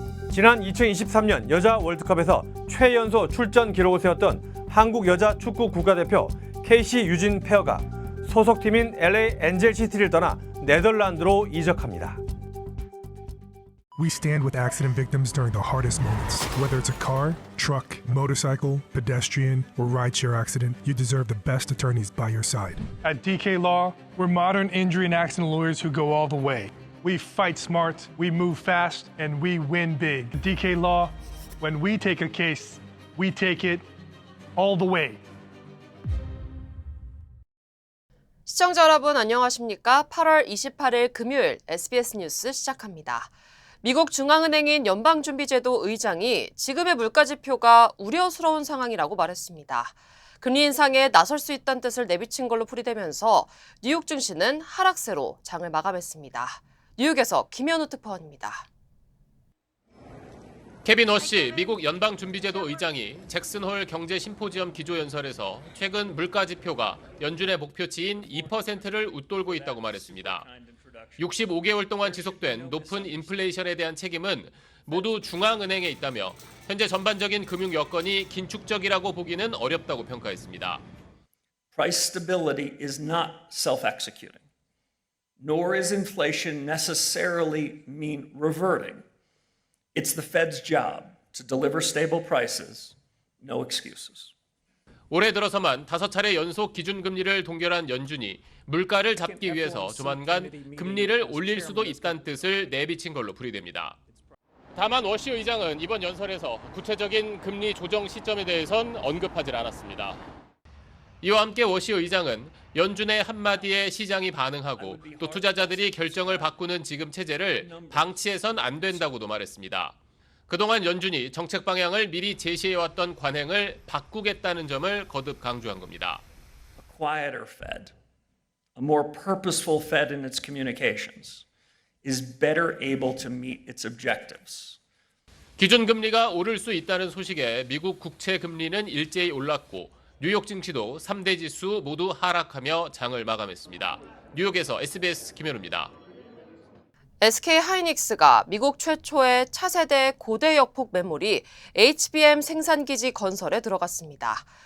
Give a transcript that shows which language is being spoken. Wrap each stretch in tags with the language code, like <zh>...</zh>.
<ko>지난 2023년 여자 월드컵에서 최연소 출전 기록을 세웠던 한국 여자 축구 국가대표 KC 유진 페어가 소속팀인 LA 엔젤시티를 떠나 네덜란드로 이적합니다.</ko> <en>We stand with accident victims during the hardest moments. Whether it's a car, truck, motorcycle, pedestrian, or rideshare accident, you deserve the best attorneys by your side. At DK Law, we're modern injury and accident lawyers who go all the way. We fight smart, we move fast, and we win big. At DK Law, when we take a case, we take it all the way.</en> <ko>시청자 여러분 안녕하십니까? 8월 28일 금요일 SBS 뉴스 시작합니다. 미국 중앙은행인 연방준비제도 의장이 지금의 물가지표가 우려스러운 상황이라고 말했습니다. 금리 인상에 나설 수 있다는 뜻을 내비친 걸로 풀이되면서 뉴욕 증시는 하락세로 장을 마감했습니다. 뉴욕에서 김현우 특파원입니다. 케빈 워시 미국 연방준비제도 의장이 잭슨홀 경제심포지엄 기조연설에서 최근 물가지표가 연준의 목표치인 2%를 웃돌고 있다고 말했습니다. 65개월 동안 지속된 높은 인플레이션에 대한 책임은 모두 중앙은행에 있다며 현재 전반적인 금융 여건이 긴축적이라고 보기는 어렵다고 평가했습니다.</ko> <en>Price stability is not self-executing, nor is inflation necessarily mean reverting. It's the Fed's job to deliver stable prices, no excuses.</en> <ko>올해 들어서만 5차례 연속 기준금리를 동결한 연준이 물가를 잡기 위해서 조만간 금리를 올릴 수도 있다는 뜻을 내비친 걸로 풀이됩니다. 다만 워시 의장은 이번 연설에서 구체적인 금리 조정 시점에 대해선 언급하지 않았습니다. 이와 함께 워시 의장은 연준의 한마디에 시장이 반응하고 또 투자자들이 결정을 바꾸는 지금 체제를 방치해선 안 된다고도 말했습니다. 그동안 연준이 정책 방향을 미리 제시해왔던 관행을 바꾸겠다는 점을 거듭 강조한 겁니다.</ko> <en>A quieter Fed, a more purposeful Fed in its communications, is better able to meet its objectives.</en> <ko>기준금리가 오를 수 있다는 소식에 미국 국채 금리는 일제히 올랐고 뉴욕 증시도 3대 지수 모두 하락하며 장을 마감했습니다. 뉴욕에서 SBS 김현우입니다. SK하이닉스가 미국 최초의 차세대 고대 역폭 메모리 HBM 생산기지 건설에 들어갔습니다.</ko>